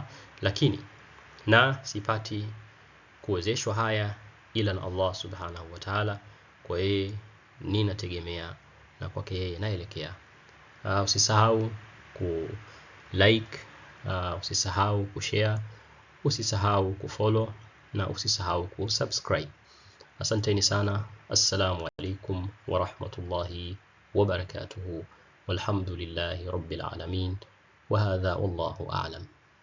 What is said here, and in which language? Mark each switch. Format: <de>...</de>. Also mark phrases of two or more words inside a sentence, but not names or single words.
<sw>Lakini na sipati kuwezeshwa haya ila na</sw> <ar>الله سبحانه وتعالى.</ar> <sw>Kwa yeye ninategemea na kwake yeye naelekea. Usisahau ku like, usisahau kushare, usisahau kufollow na usisahau kusubscribe. Asanteni sana.</sw> <ar>السلام عليكم ورحمة الله وبركاته. والحمد لله رب العالمين. وهذا والله أعلم.</ar>